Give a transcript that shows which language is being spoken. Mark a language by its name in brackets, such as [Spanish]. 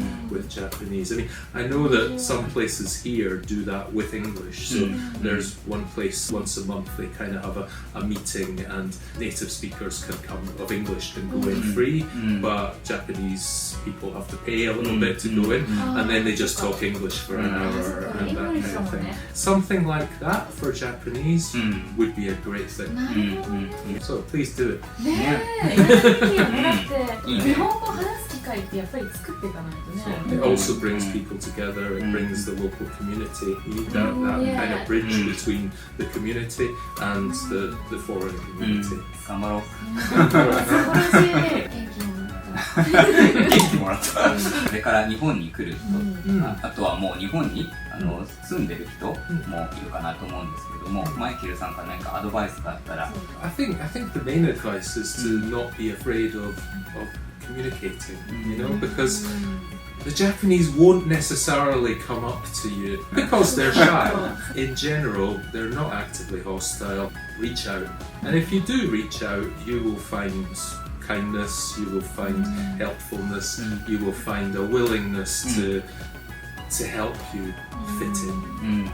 [English] with Japanese. I mean, I know that some places here do that with English, so there's one place once a month they kind of have a meeting and native speakers can come of English can go in free, but Japanese people have to pay a little bit to go in, and then they just talk English for an hour and that kind of thing. Something like that for Japanese would be a great thing. So please do it. [Japanese] ねえ、いいよね。だって日本語を話す機会ってやっぱり作っていかないとね。 [English] It also brings people together, it brings the local community. You need that kind of bridge between the community and the foreign community. [Japanese] 頑張ろう。素晴らしいね。元気もらった。それから日本に来る人、あとはもう日本に住んでる人もいるかなと思うんですけども、マイケルさんから何かアドバイスがあったら。 [English] I think the main advice is to not be afraid of communicating, you know, because the Japanese won't necessarily come up to you because they're shy. In general, they're not actively hostile. Reach out. And if you do reach out, you will find kindness, you will find helpfulness, you will find a willingness to help you fit in.